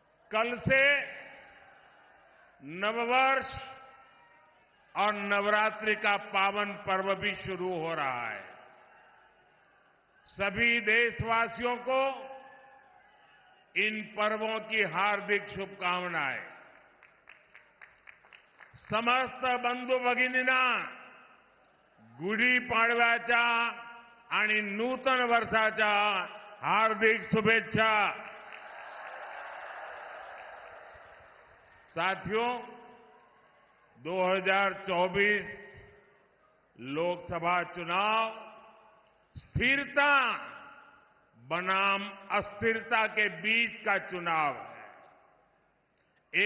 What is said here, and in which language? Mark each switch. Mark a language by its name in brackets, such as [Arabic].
[Hindi] कल से नववर्ष और नवरात्रि का पावन पर्व भी शुरू हो रहा है। सभी देशवासियों को इन पर्वों की हार्दिक शुभकामनाएं। [Marathi] समस्त बंधू भगिनींना गुढी पाडव्याच्या आणि नूतन वर्षाच्या हार्दिक शुभेच्छा। [Hindi] साथियों, 2024 लोकसभा चुनाव स्थिरता बनाम अस्थिरता के बीच का चुनाव है।